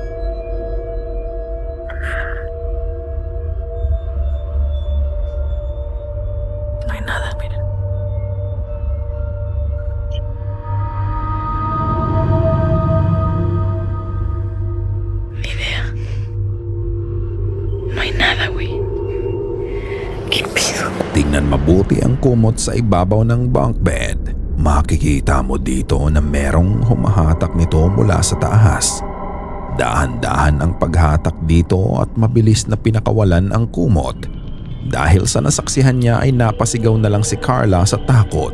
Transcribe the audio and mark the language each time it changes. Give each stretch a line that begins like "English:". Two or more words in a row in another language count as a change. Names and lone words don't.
Spanish: No hay nada, miren. Ni idea. No hay nada, güey. ¿Qué pido?
Filipino: Tingnan mabuti ang kumot sa ibabaw ng
English: bunk bed.
Filipino: Makikita mo dito na merong humahatak nito mula sa taas. Dahan-dahan ang paghatak dito at mabilis na pinakawalan ang kumot. Dahil sa nasaksihan niya ay napasigaw na lang si Carla sa takot.